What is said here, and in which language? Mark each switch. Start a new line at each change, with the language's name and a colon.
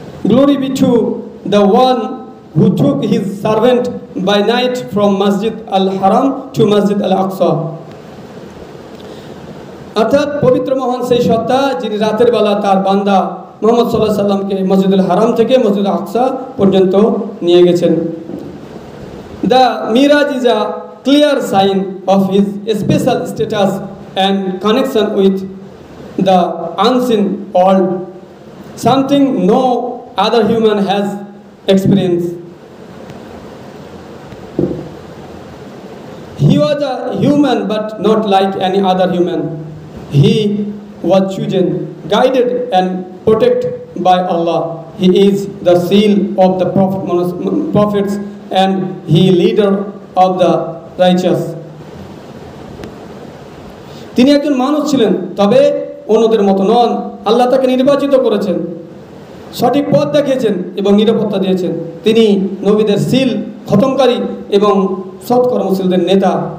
English: Glory be to the one who took his servant by night from Masjid al-Haram to Masjid al-Aqsa.
Bangla: অর্থাৎ পবিত্র মহান সেই সত্তা যিনি রাতের বেলা তার বান্দা মুহাম্মদ সাল্লাল্লাহু আলাইহি সাল্লামকে মসজিদুল হারাম থেকে মসজিদ আকসা পর্যন্ত নিয়ে গেছেন।
English: The Miraj is a clear sign of his special status and connection with the unseen world, something no other human has experienced. He was a human but not like any other human. He was chosen, guided and protected by Allah. He is the seal of the prophets and he leader of the righteous.
Bangla: তিনি একজন মানুষ ছিলেন, তবে অন্যদের মতো নন। আল্লাহ তাকে নির্বাচিত করেছেন, সঠিক পথ দেখিয়েছেন এবং নিরাপত্তা দিয়েছেন। তিনি নবীদের সিল, খতমকারী এবং সৎকর্মশীলদের নেতা।